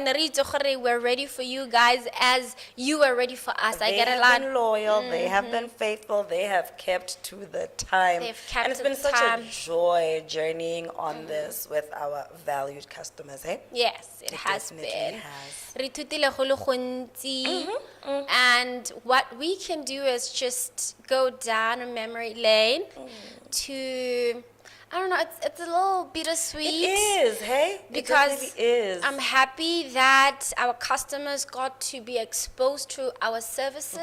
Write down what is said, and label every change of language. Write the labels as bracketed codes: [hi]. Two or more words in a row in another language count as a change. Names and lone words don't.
[en] We're ready for you guys as you are ready for us. I get a lot. They have been loyal, they have been faithful, they have kept to the time. They've kept and it's to been the such time. a joy journeying on this with our valued customers, eh? Yes, it has definitely been. has. [tn] Re ithutile go le gontsi. [en] And what we can do is just go down a memory lane to, I don't know, it's a little bittersweet. It is, hey? Because it definitely is. I'm happy that our customers got to be exposed to our services,